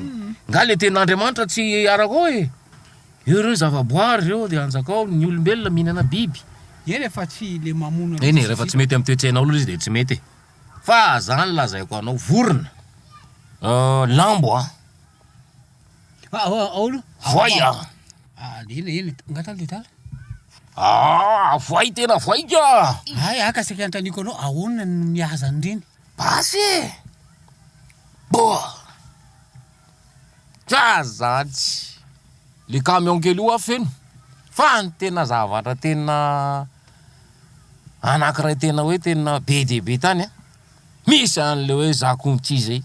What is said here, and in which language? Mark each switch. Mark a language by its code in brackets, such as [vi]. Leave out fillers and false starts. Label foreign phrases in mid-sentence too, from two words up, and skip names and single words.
[mg] Nga le tenin'Andriamanitra tsy arako e. Ireo zavaboary reo de anjakao ny olombelona mihinana biby. Eny efa tsy le mamono. Eny rehefa tsy mety amin'ny toetsainao aloha izy de tsy mety. fa zany lazaiko anao vorona lambo Aolo? voay Ina ngatalo tala. voay tena voay ka Ay, aka saky antaniko anao ahoana no mihaza an'ireny? basy bo zazatsy le camion kely io afeno fa ny tena zavatra tena anankiray tena hoe tena be de be tany misy an'le hoe zakonty zay